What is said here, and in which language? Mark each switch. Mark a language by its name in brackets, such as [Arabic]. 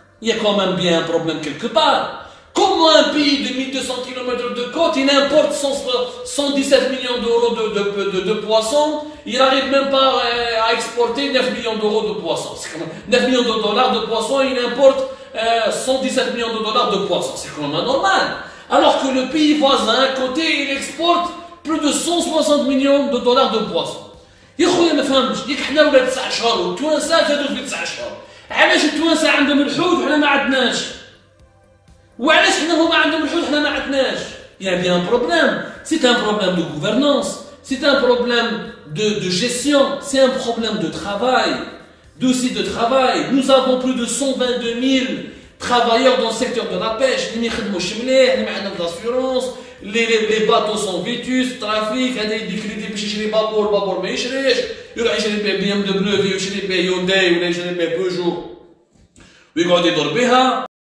[French] Il y a quand même bien un problème quelque part. Comment un pays de 1200 km de côte, il importe 117 millions d'euros de poissons, il n'arrive même pas à exporter 9 millions d'euros de poissons. 9 millions de dollars de poissons, il importe 117 millions de dollars de poissons. C'est quand même anormal. Alors que le pays voisin à côté, il exporte plus de 160 millions de dollars de poissons. [Arabic] يا خويا ما فهمتش, ديك حنا ولاد 9 شهور والتوانسه زادوا في 9 شهور. علاش التوانسه عندهم الحوت وحنا ما عندناش؟ وعلاش حنا هما عندهم الحوت وحنا ما عندناش؟ [French] Il y a bien un problème. C'est un problème de gouvernance, c'est un problème de gestion, c'est un problème de travail, dossier de travail. Nous avons plus de 122 000 travailleurs dans le secteur de la pêche. [Arabic] اللي ما يخدموش مليح, اللي ما عندهمش [French] d'assurance, les bateaux sont vétus, trafic, [Arabic] هذا يدي كريدي باش يشري بابور، بابور ما يشريش، يروح يشري بيه بي ام دبليو، يشري بيه يونداي ولا يشري بيه بوجو ويقعد يدور بها.